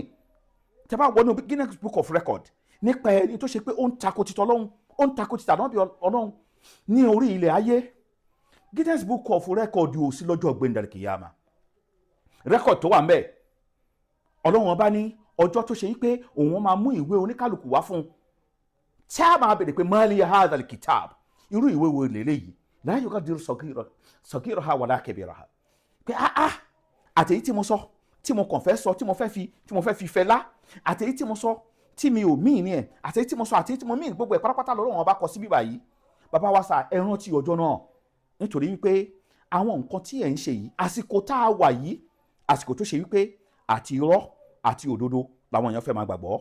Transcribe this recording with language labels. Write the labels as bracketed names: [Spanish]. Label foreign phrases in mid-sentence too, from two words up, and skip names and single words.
[Yoruba] Tẹ́ bá wọnú Guinness Book of Record nípa ẹni tó ṣe pé ó ń takò títọ́ Ọlọ́run, ó ń takò títà náà bí Ọlọ́run ní orí ilẹ̀ ayé, Guinness Book of Record ò sí lọ́jọ́ gbẹ̀ndẹ̀rẹ̀ kìyàmà. Record tó wà ńbẹ̀, Ọlọ́run ọba ní ọjọ́ tó ṣe yí pé òun máa mú ìwé oníkálukú wá fún un, tí a máa bèèrè pé [Arabic] مال هذا الكتاب, [Yoruba] irú ìwé wo lélẹ́yìí, [Arabic] لا يغادر صغيرها ولا كبيرها, [Yoruba] pé àtèyí tí mo sọ, tí mo kàn fẹ́ sọ, tí mo fẹ́ fi fẹ́ lá, àtèyí tí mo sọ tí mi ò míì ní ẹ̀, àtèyí tí mo sọ, àtèyí tí mo míì, gbogbo ẹ̀ pátápátá lọ́rọ̀ wọn bá kọ sí bíbá yìí. Bàbá wa sà, ẹ rántí ọjọ́ náà, nítorí wípé àwọn nǹkan tí ẹ̀ ń ṣe yìí, àsìkò tá a wà yìí, àsìkò tó ṣe wípé àti irọ́ àti òdodo làwọn èèyàn fẹ́ máa gbàgbọ́.